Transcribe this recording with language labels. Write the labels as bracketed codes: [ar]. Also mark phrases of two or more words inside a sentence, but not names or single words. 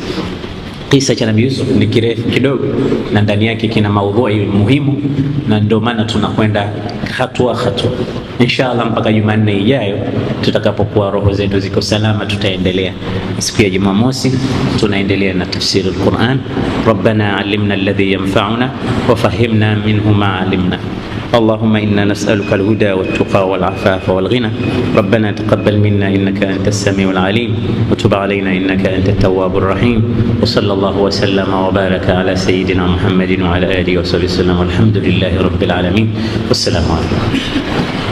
[sw] Kisa cha Nabii Yusuf ni kirefu kidogo, na ndani yake kina maudhui muhimu, na ndio maana tunakwenda hatua hatua. Inshallah mpaka Jumanne ijayo tutakapokuwa roho zetu ziko salama, tutaendelea. Siku ya Jumamosi tunaendelea na tafsiri al-Quran. [ar] ربنا علمنا الذي ينفعنا وفهمنا منه ما علمنا. اللهم إنا نسألك الهدى والتقى والعفاف والغنى. ربنا تقبل منا إنك أنت السميع العليم وتب علينا إنك أنت التواب الرحيم. وصلى الله وسلم وبارك على سيدنا محمد وعلى آله وصحبه وسلم والحمد لله رب العالمين والسلام عليكم.